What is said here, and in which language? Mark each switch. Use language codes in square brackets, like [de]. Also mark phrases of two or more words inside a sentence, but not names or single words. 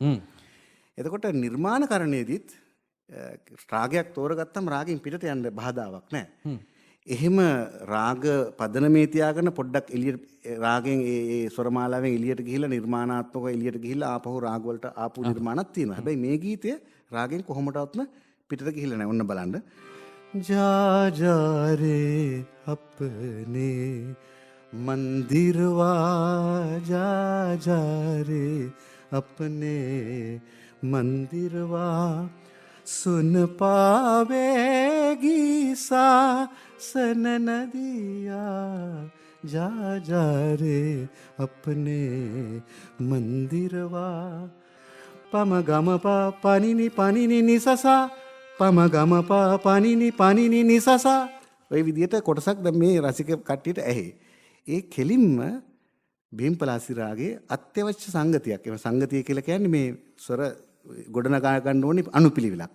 [si] එතකොට නිර්මාණකරණයේදීත් රාගයක් තෝරගත්තම රාගයෙන් පිටට යන්න බාධාවක් නැහැ. එහෙම රාග පදනමේ තියාගෙන පොඩ්ඩක් එළියට රාගයෙන් ඒ ස්වරමාලාවෙන් එළියට ගිහිල්ලා නිර්මාණාත්මකව එළියට ගිහිල්ලා ආපහු රාග වලට ආපු නිර්මාණක් තියෙනවා. හැබැයි මේ ගීතය රාගයෙන් කොහොමඩවත්ම පිටට ගිහිල්ලා නැහැ. ඔන්න බලන්න. [hi] जा जा रे अपने मंदिरवा जा जा रे अपने मंदिरवा सुन पावेगी सासन नदिया जा जा रे अपने मंदिरवा [si] පම ගමපා පනිනි පනිනි නිසසා පම ගමපා පනිනි පනිනි නිසසා ඔය විදිහට කොටසක් දැන් මේ රසික කට්ටියට ඇහි. ඒ කෙලින්ම බිම්පලාසි රාගයේ අත්‍යවශ්‍ය සංගතියක්. ඒ සංගතිය කියලා කියන්නේ මේ ස්වර ගොඩනගා ගන්න ඕනේ අනුපිළිවෙලක්.